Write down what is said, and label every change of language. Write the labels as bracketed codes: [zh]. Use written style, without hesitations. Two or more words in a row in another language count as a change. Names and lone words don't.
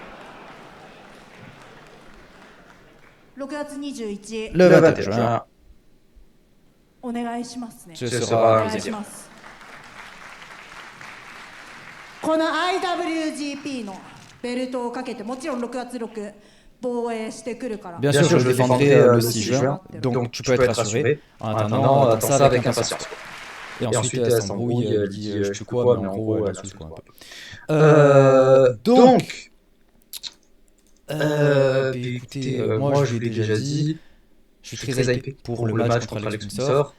[ja] 6 月21日 [fr] Le 21 juin, [ja] お願いしますね。 [fr] ce [ja] お [fr] sera [ja] 願いします。この IWGP のベルトをかけてもちろん6月6防衛してくるから。 [fr] Bien sûr, je le défendrai le 6 juin, donc tu peux être rassuré. En attendant, attends ça avec impatience. Et ensuite, elle s'embrouille, elle dit je tue quoi, mais en gros, elle insulte quoi un peu. Donc, écoutez, moi je l'ai déjà dit, je suis très hypé pour le match contre Alex Luthor.